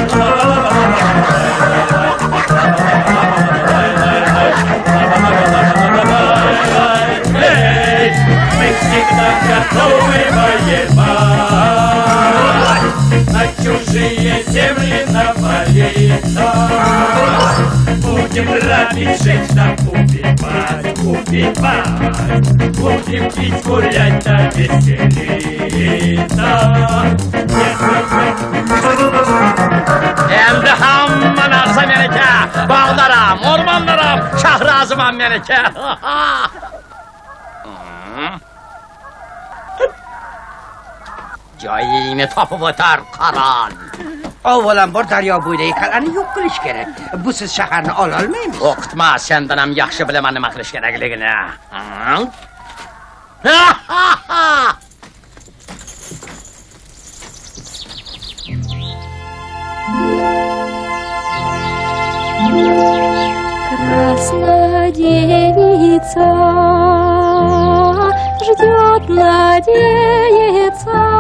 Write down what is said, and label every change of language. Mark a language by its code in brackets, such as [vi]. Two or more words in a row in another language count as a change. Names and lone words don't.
[ru] Эй, мы всегда готовы воевать, на чужие земли навалиться. Будем грабить, жить да убивать, убивать. Будем пить, гулять да веселиться. [uz] Endi hamma narsa meniki. Bog'larim, o'rmonlarim, Shahrazim ham meniki. Joyingni topib o'tar, qaron. Avvalambor daryo bo'yidagi qal'ani yo'q qilish kerak. Busiz shaharni ola olmaymiz. O'qitma, sendan ham yaxshi bilaman nima qilish kerakligini. [ru] Красная девица ждет, надеется,